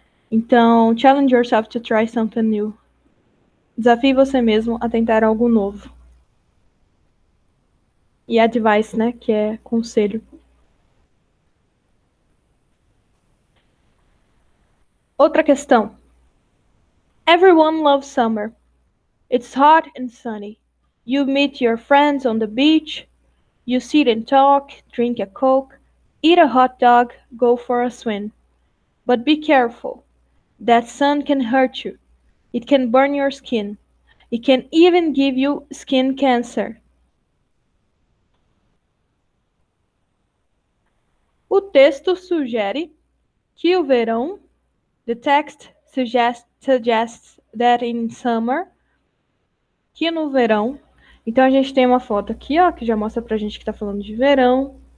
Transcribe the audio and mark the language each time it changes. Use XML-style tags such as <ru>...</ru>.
<pt>Então,</pt> <en>challenge yourself to try something new.</en> <pt>Desafie você mesmo a tentar algo novo. E advice, né, que é conselho. Outra questão.</pt> <en>Everyone loves summer. It's hot and sunny. You meet your friends on the beach. You sit and talk, drink a Coke, eat a hot dog, go for a swim. But be careful. That sun can hurt you. It can burn your skin. It can even give you skin cancer.</en> <pt>O texto sugere que o verão,</pt> <en>the text suggests that in summer,</en> <pt>que no verão, então a gente tem uma foto aqui, ó, que já mostra pra gente que tá falando de verão.</pt>